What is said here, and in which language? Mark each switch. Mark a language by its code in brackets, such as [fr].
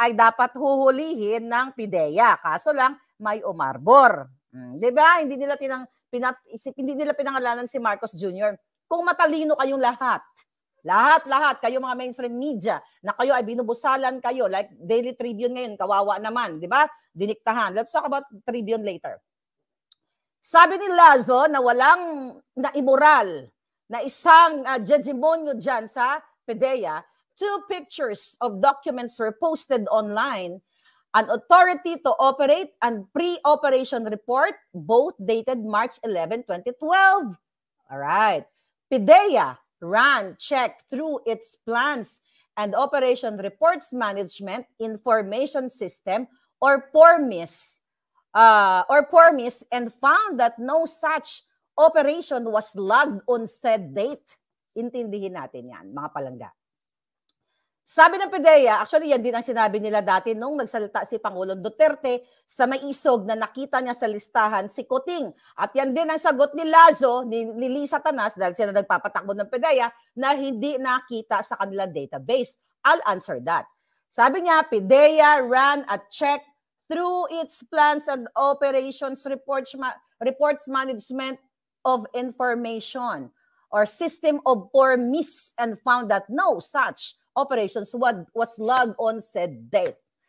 [tl] ay dapat huhulihin ng PIDEA. Kaso lang, may umarbor. Di ba? Hindi nila pinangalanan si Marcos Jr. Kung matalino kayong lahat, kayo mga mainstream media, na kayo ay binubusalan kayo, like Daily Tribune ngayon, kawawa naman, di ba? Diniktahan. [en] Let's talk about Tribune later. [tl] Sabi ni Lazo na walang na-immoral na isang hegemonyo dyan sa PIDEA, [en] 2 pictures of documents were posted online, an authority to operate and pre-operation report, both dated March 11, 2012. All right. PIDEA ran check through its plans and operation reports management information system or PORMIS and found that no such operation was logged on said date. [tl] Intindihin natin yan, mga palangga. Sabi ng PIDEA, actually yan din ang sinabi nila dati nung nagsalita si Pangulong Duterte sa may isog na nakita niya sa listahan si Kuting. At yan din ang sagot ni Lazo, ni Lisa Tanas, dahil sila nagpapatakbo ng PIDEA, na hindi nakita sa kanilang database. [en] I'll answer that. [tl] Sabi niya, [en] PIDEA ran a check through its plans and operations reports management of information or system of PORMIS and found that no such operations was logged on said date.